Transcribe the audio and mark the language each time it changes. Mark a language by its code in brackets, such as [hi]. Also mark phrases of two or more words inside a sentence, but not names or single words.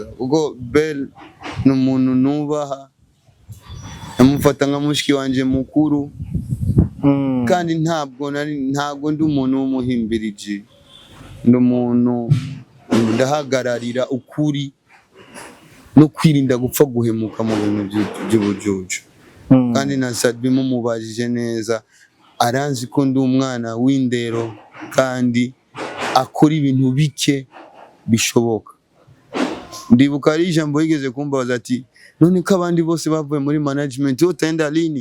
[rn] Ubwo Bell ni umuntu nubaha, namufata nka mushiki wanje mukuru, kandi ntabwo ndi umuntu w'umuhimbiriji, ndi umuntu ndahagararira ukuri no kwirinda gupfa guhemuka mu bintu by'ubujuju. Kandi na Sadbi mumubajije neza, aranzi ko ndi umwana w'indero kandi akora ibintu bike bishoboka. Ndibuka ari ijambo yigeze kumbaza ati, none ko abandi bose bavuye muri management [sw] utaenda lini?